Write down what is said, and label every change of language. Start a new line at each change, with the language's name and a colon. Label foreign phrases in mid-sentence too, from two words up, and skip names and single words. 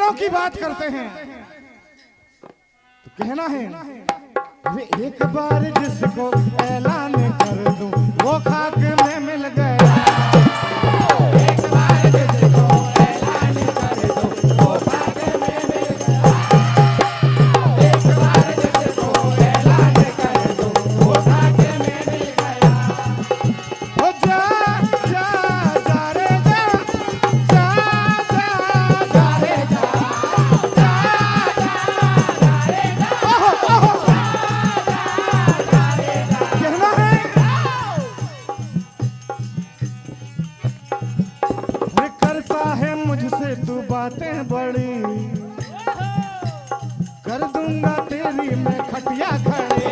Hindi: बात करते हैं तो कहना है, अरे एक बार जिसको ऐलान कर दूं वो खाक में मिल गया। एक बार जिसको ऐलान कर दूं वो खाक में मिल गया। एक बार जिसको ऐलान कर दूं वो खाक में मिल गया। ओ जा जा जा रे जा जा जा जा रे जा जा जा रे जा। ओहो कहना है, ये करता है मुझसे तू बातें बड़ी, कर दूंगा तेरी मैं खटिया खड़ी।